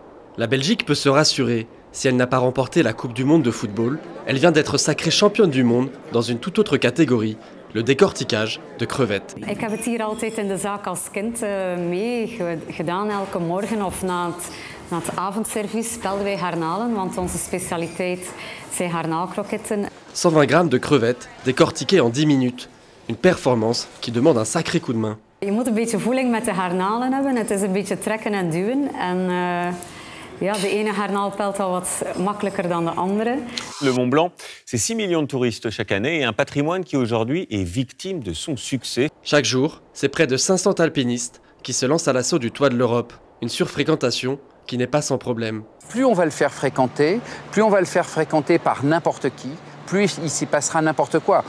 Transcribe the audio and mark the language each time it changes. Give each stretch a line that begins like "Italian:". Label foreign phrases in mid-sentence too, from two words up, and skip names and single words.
French: La Belgique peut se rassurer. Si elle n'a pas remporté la Coupe du Monde de football, elle vient d'être sacrée championne du monde dans une toute autre catégorie, le décortiquage de crevettes.
Dutch: Ik heb het hier altijd in de zaak als kind mee gedaan. Elke morgen of na het avondservies pelden wij garnalen, want onze specialiteit zijn garnaalkroketten.
French: 120 grammes de crevettes décortiquées en 10 minutes. Une performance qui demande un sacré coup de main.
Dutch: Je moet een beetje voeling met de garnalen hebben. Het is een beetje trekken en duwen. Ja, de ene garnaal pelt al wat makkelijker dan de andere.
French: Le Mont Blanc, c'est 6 millions de touristes chaque année et un patrimoine qui aujourd'hui est victime de son succès. Chaque jour, c'est près de 500 alpinistes qui se lancent à l'assaut du toit de l'Europe. Une surfréquentation qui n'est pas sans problème. Plus on va le faire fréquenter, plus on va le faire fréquenter par n'importe qui, plus il s'y passera n'importe quoi.